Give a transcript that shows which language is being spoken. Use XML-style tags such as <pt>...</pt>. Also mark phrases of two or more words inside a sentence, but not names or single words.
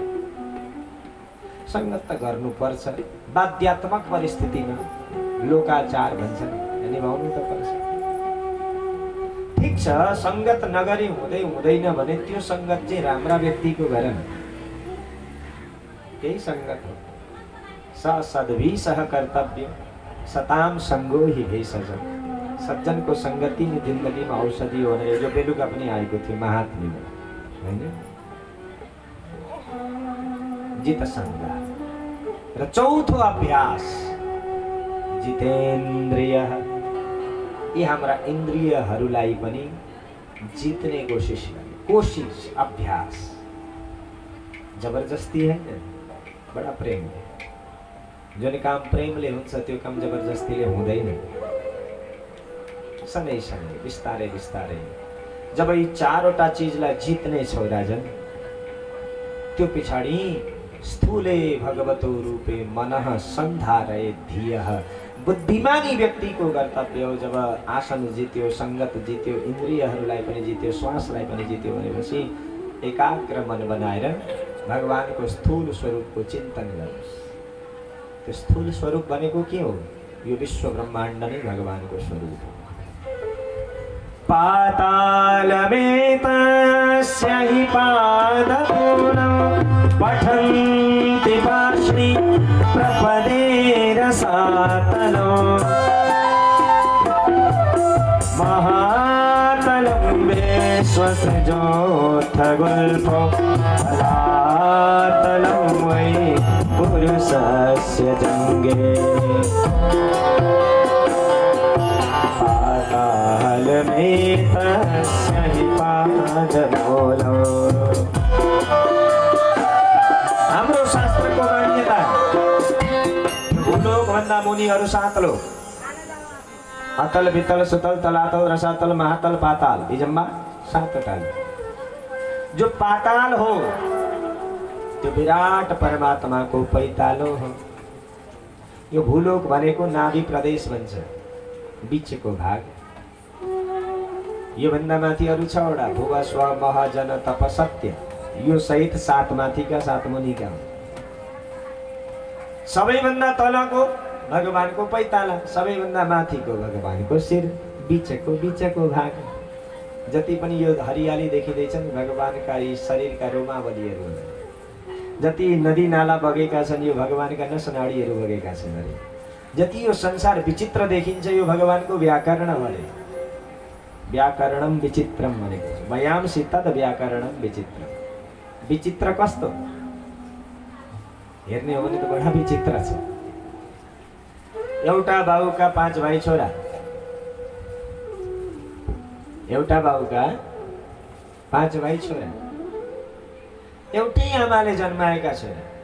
<ne>संगत त गर्नुपर्छ। बाध्यात्मक परिस्थितिमा लोकाचार भन्छन्, निभाउनु त पर्छ। ठिक छ, संगत नगरी हुँदैन भने त्यो संगत चाहिँ राम्रा व्यक्तिको गर न। केही संगत हो।</ne> <sa>स सद्भि सह कर्तव्य, सताम संगो हि भेषज।</sa> <ne>सज्जनको संगति नै जिन्दगीमा औषधि हो भनेर जो बेलुका पनि आएको थियो महात्म्यमा, हैन? जित संग। र चौथो अभ्यास जितेन्द्रिय। यी हाम्रा इन्द्रियहरूलाई पनि जित्ने कोसिस गर्ने। कोसिस, अभ्यास। जबरजस्ती हैन, बडा प्रेमले। जुन काम प्रेमले हुन्छ त्यो काम जबरजस्तीले हुँदैन। सँगै सँगै बिस्तारै बिस्तारै जब यी 4वटा चिजलाई जित्ने छौ राजन, त्यो पछाडि</ne> <sa>स्थूले भगवतो रूपे मनः सन्धारय धियः।</sa> <ne>बुद्धिमानी व्यक्तिको कर्तव्य हो जब आसन जित्यो, संगत जित्यो, इन्द्रियहरूलाई पनि जित्यो, श्वासलाई पनि जित्यो भनेपछि एकाग्र मन बनाएर भगवानको स्थूल स्वरूपको चिन्तन गर्नुहोस्। त्यो स्थूल स्वरूप भनेको के हो? यो विश्व ब्रह्माण्ड नै भगवानको स्वरूप हो।</ne> <sa>पातालमेतस्य हि पादपूर्णं पठन्ति पार्ष्णि प्रपदेरसातलो महातलं विश्वसृजोऽथ गुल्फो धरातलं वै पुरुषस्य जङ्गे पातालमेतस्य हि पादमूलम्।</sa> <ne>हाम्रो शास्त्रको मान्यता भूलोकभन्दा मुनिहरू 7 लोक अतल वितल सुतल तलातल रसातल महातल पाताल यी जम्मा 7 टाल। जो पाताल हो त्यो विराट परमात्मा को पैतालो हो। यो भूलोक भनेको नाभि प्रदेश भन्छ, बीचको भाग। यो भन्दा माथि अरु 6 वटा भुव स्व मह जन तप सत्य यो सहित 7 माथिका 7 मुनिका। सबैभन्दा तलको भगवानको पैताला, सबैभन्दा माथिको भगवानको शिर, बीचको भाग। जति पनि यो हरियाली देखिँदैछन् भगवानका यी शरीरका रोमावलीहरू हुन्। जति नदी नाला बगेका छन् यो भगवानका नसनाडीहरू बगेका छन्। अरे जति यो संसार विचित्र देखिन्छ यो भगवानको व्याकरण भने।</ne> <sa>व्याकरणम विचित्रम</sa> <ne>भनेको छ।</ne> <sa>मयांसि तद् व्याकरणम विचित्रम।</sa> <ne>विचित्र कस्तो हेर्ने हो भने त बडा विचित्र छ। एउटा बाबुका 5 भाइ छोरा, एउटा बाबुका 5 भाइ छोरा, एउटै आमाले जन्माएका छोरा।</ne>